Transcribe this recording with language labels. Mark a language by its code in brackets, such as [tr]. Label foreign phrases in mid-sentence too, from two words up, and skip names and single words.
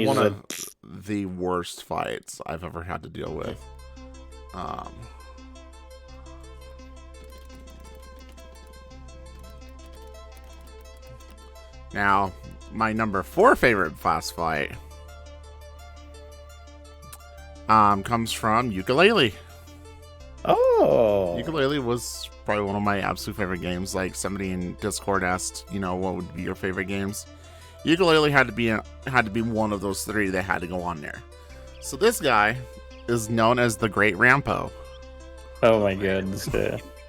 [en] One of the worst fights I've ever had to deal with. Now, my number 4 favorite boss fight comes from Yooka-Laylee. Oh. Yooka-Laylee was probably one of my absolute favorite games. Like, somebody in Discord asked, what would be your favorite games? Yooka-Laylee had to be one of those 3 that had to go on there. So this guy is known as the Great Rampo. Oh my goodness. Yeah.